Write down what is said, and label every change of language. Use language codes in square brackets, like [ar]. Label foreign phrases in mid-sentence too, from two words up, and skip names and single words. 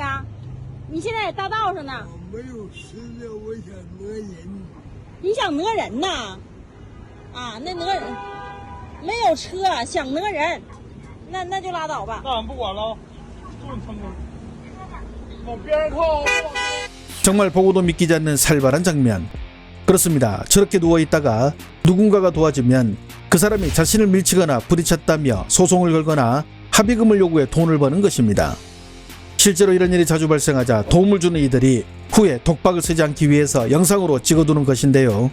[zh] 你现在在大道上呢。没有吃的，我想讹人。你想讹人呐？啊，那讹人没有车，想讹人，那就拉倒吧。那俺不管了，就是他们往边上靠。 [ko] 정말 보고도 믿기지 않는 살벌한 장면. 그렇습니다. 저렇게 누워있다가 누군가가 도와주면 그 사람이 자신을 밀치거나 부딪혔다며 소송을 걸거나 합의금을 요구해 돈을 버는 것입니다. 실제로 이런 일이 자주 발생하자 도움을 주는 이들이 후에 독박을 쓰지 않기 위해서 영상으로 찍어두는 것인데요.